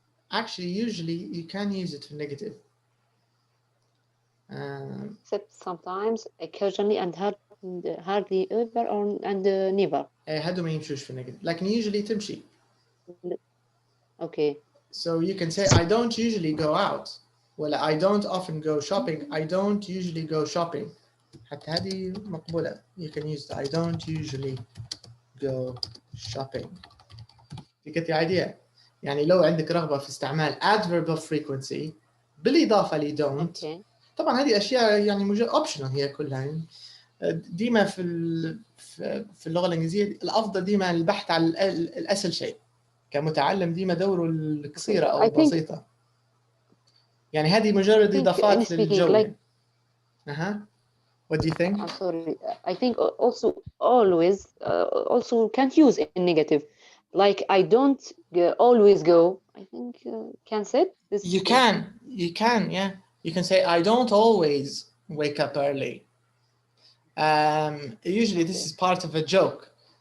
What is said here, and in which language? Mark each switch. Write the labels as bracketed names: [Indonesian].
[English] Actually, usually you can use it for negative. Except sometimes, occasionally, and hardly ever, and never. [Arabic] هادو ما يمشوش في negative. لكن usually تمشي. [English] Okay. So you can say I don't usually go out. Well, I don't often go shopping. I don't usually go shopping. [Arabic] حتى هذه مقبولة. [English] You can use I don't usually go shopping. You get the idea. [Arabic] يعني لو عندك رغبة في استعمال adverb of frequency بالإضافة ل don't. [English] Okay. [Arabic] طبعا هذه أشياء يعني مجرد optional هي كلها يعني. ديما في اللغة الإنجليزية الأفضل ديما البحث عن الأسهل شيء. كمتعلم ديما دوره القصيرة أو البسيطة. يعني هذه مجرد إضافات للجو. [English] Like, What do you think? I'm sorry. I think also always also can't use in negative. Like I don't always go. I think can say this. You can, yeah. You can say I don't always wake up early. Usually this is part of a joke.